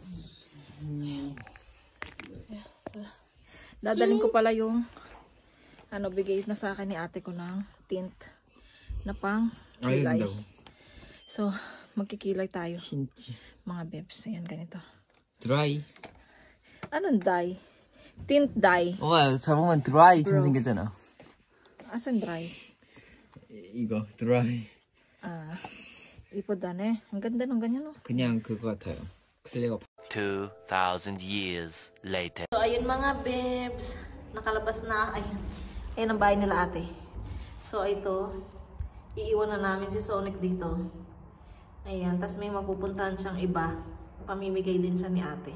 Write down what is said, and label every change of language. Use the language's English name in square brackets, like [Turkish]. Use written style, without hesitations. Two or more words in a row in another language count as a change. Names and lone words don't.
[Filipino] Dadalhin ko pala yung bigay na sa akin ni ate ko ng tint na pang kilay. So, magkikilay tayo. Mga babes. Ayan, ganito. [Korean] 드라이. [Filipino] Anong dye? Tint dye. [Korean] 잡으면 드라이처럼 생겼잖아. [Filipino] Asan dry? [Korean] 이거 드라이. [Filipino] Ipodane. Ang ganda ng ganyan, no? [Korean] 그냥 그거 같아요. 클레어. [English] 2,000 years later. [Filipino] So, ayun mga babes. Nakalabas na. Ayun ang bahay nila ate. So, ito. Iiwan na namin si Sonic dito. Ayan. Tapos may mapupuntahan siyang iba. Pamimigay din siya ni ate.